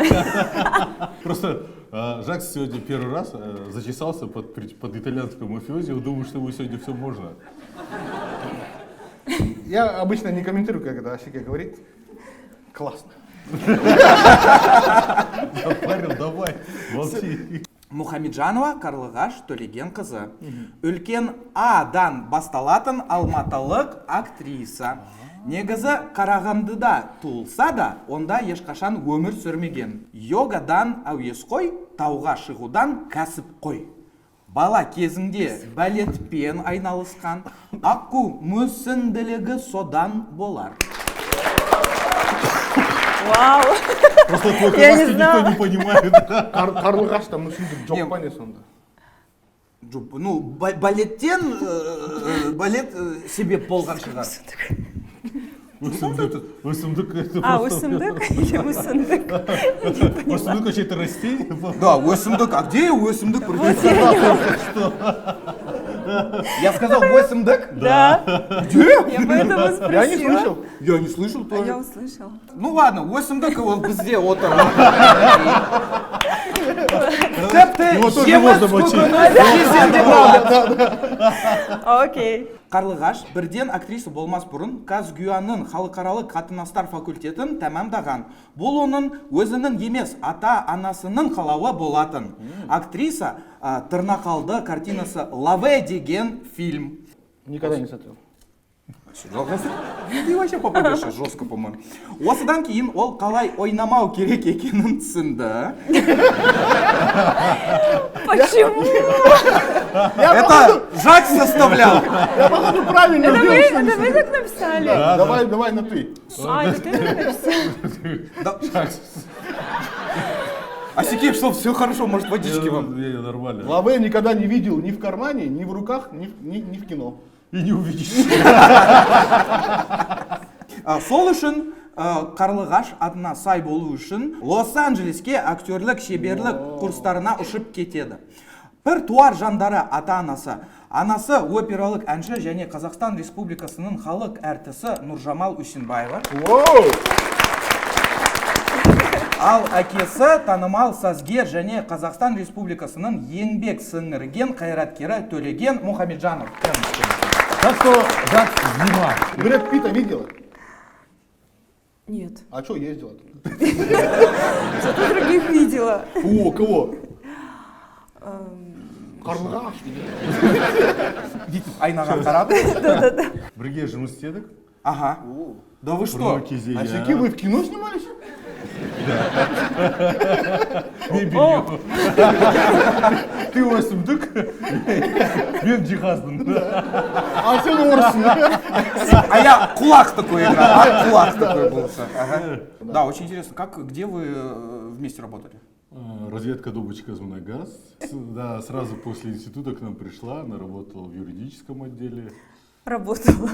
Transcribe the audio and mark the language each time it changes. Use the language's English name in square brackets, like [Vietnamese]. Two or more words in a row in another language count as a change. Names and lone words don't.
[Russian] Просто Жакс сегодня первый раз зачесался под итальянскую мафиози, он думает, что ему сегодня все можно. Я обычно не комментирую, когда Асике говорит. Классно. Парень, давай, молчи. [Kazakh] Мухамеджанова Карлыгаш Төлеген кызы. Үлкен Адан басталатын алматылық актриса. Негізі Қарағандыда туылса да, онда ешқашан өмір сүрмеген. Йогадан әуесқой, тауға шығудан кәсіп қой. Бала кезінде балетпен айналысқан, аққу мүсінділігі содан болар. Вау. [Russian] Просто твой Я не казахский никто знала. не понимает. [Kazakh] Карлыгаш там мүсіндік жоқ па не сонда? Ну, балеттен балет себеп болған шығар. Өсімдік это А, [Russian] просто... усындык или усындык? Өсімдік вообще это растение? Да, өсімдік. А где өсімдік? Вот я не Я сказал өсімдік? Да. Где? Я поэтому спросила. Я не слышал. Я не слышал А я тоже. услышала. Ну ладно, [Kazakh] өсімдік ол бізде отыр. Тіпті [Russian] Его тоже [Kazakh] жеміс [Russian] можно мочить. [Kazakh] көкөніс жесеңде болады. Окей. Қарлыгаш бірден актриса болмас бұрын Казгюаның халықаралық қатынастар факультетін тәмамдаған. Бұл оның өзінің емес, ата-анасының қалауы болатын. Актриса Тырнақалды картинасы «Лаве» деген фильм. [Russian] Никогда не смотрел. Ты вообще попадаешь жестко, по-моему. [Kazakh] Осыдан кейін ол қалай ойнамау керек екенін түсінді. [Russian] Почему? Это Жак составлял. Я походу правильно Это сделал, что не это вы так написали? Давай на ты. А, это ты так написал? Асикей, что, все хорошо, может водички вам? Нормально. Лаве никогда не видел ни в кармане, ни в руках, ни в кино. И не увидишь. [Kazakh] Сол үшін Қарлыгаш атына сай болу үшін Лос-Анджелеске актерлік шеберлік курстарына ұшып кетеді. Бір туар жандары ата-анасы. Анасы опералық әнші және Қазақстан Республикасының халық әртісі Нұржамал Усенбаева. Ал әкесі танымал сазгер және Қазақстан Республикасының еңбек сіңірген қайраткері Төлеген Мухамеджанов. [Russian] Так что Жакс внимай. Брэд Питта видела? Нет. А что ездила? Зато других видела. О, кого? Эм, [Kazakh] Карлыгаш. Айнаға қарап. Бірге жұмыс істедік. [Russian] Ага. Да вы что? [Kazakh] Бұрынғы кезде, А иә. [Russian] Асике, вы в кино снимались? Мебелью. [Kazakh] Ты өсімдік, мен жиһаздың. А сен орысың. [Russian] А я кулак такой играл, а кулак такой был. Ага. Да, очень интересно. Где вы вместе работали? Разведка Дубочка Змногаз. Да, сразу после института к нам пришла, она работала в юридическом отделе. Работала.